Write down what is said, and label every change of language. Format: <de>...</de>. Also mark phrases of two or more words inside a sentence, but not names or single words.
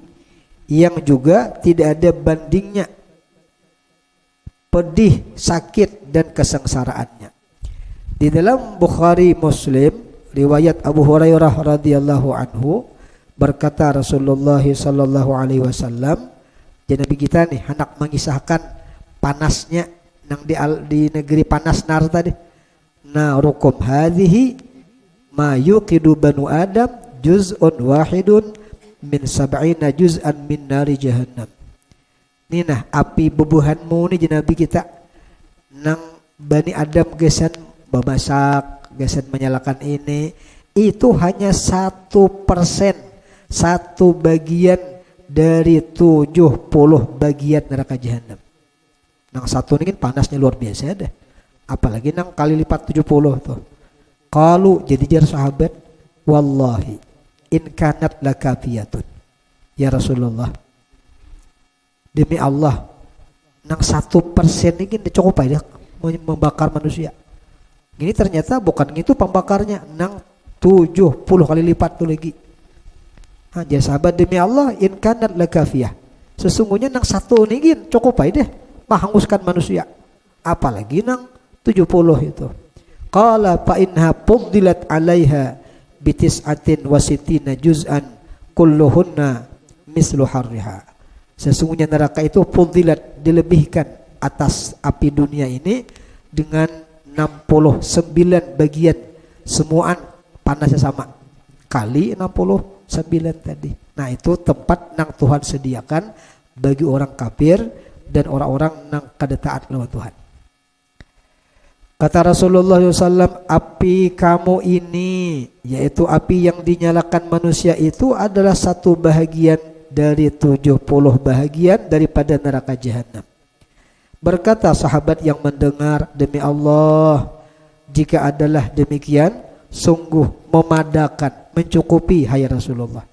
<id>Yang juga tidak ada bandingnya pedih, sakit dan kesengsaraannya. Di dalam Bukhari Muslim riwayat Abu Hurairah</id> <ar>رضي الله عنه</ar> <id>berkata Rasulullah</id> <ar>صلى الله عليه وسلم,</ar> <bjn>jadi Nabi kita nih hendak mengisahkan panasnya nang di negeri panas nar tadi.</bjn> <ar>ناركم هذه ما يوقد بنو آدم جزء واحد من سبعين جزءا من نار جهنم.</ar> <bjn>Ini nah api bubuhanmu nih Nabi kita nang Bani Adam gesan memasak, gesan menyalakan ini itu hanya 1%, 1 bagian dari 70 bagian neraka jahannam. Nang satu ini kan panasnya luar biasa deh. Apalagi nang kali lipat 70 tuh. Kalau jadi jar sahabat,</bjn> <ar>والله إن كانت لكافية يا رسول الله,</ar> <bjn>demi Allah nang 1% ini cukup aja membakar manusia. Ini ternyata bukan gitu pembakarnya, nang 70 kali lipat tuh lagi. Hanya sahabat demi Allah</bjn> <ar>إن كانت لكافية,</ar> <bjn>sesungguhnya nang 1 ini cukup aja menghanguskan manusia, apalagi nang 70 itu.</bjn> <ar>قال فإنها فضلت عليها بتسعة وستين جزءا كلهن مثل حرها.</ar> <bjn>Sesungguhnya neraka itu fudilat, dilebihkan atas api dunia ini dengan 69 bagian, semuaan panasnya sama kali 69 tadi. Nah itu tempat nang Tuhan sediakan bagi orang kafir dan orang-orang nang kada taat lawan Tuhan.</bjn> <id>Kata Rasulullah SAW,</id> <ms>api kamu ini, yaitu api yang dinyalakan manusia itu adalah satu bahagian dari 70 bahagian daripada neraka jahanam. Berkata sahabat yang mendengar, demi Allah, jika adalah demikian, sungguh memadakan, mencukupi hai Rasulullah.</ms>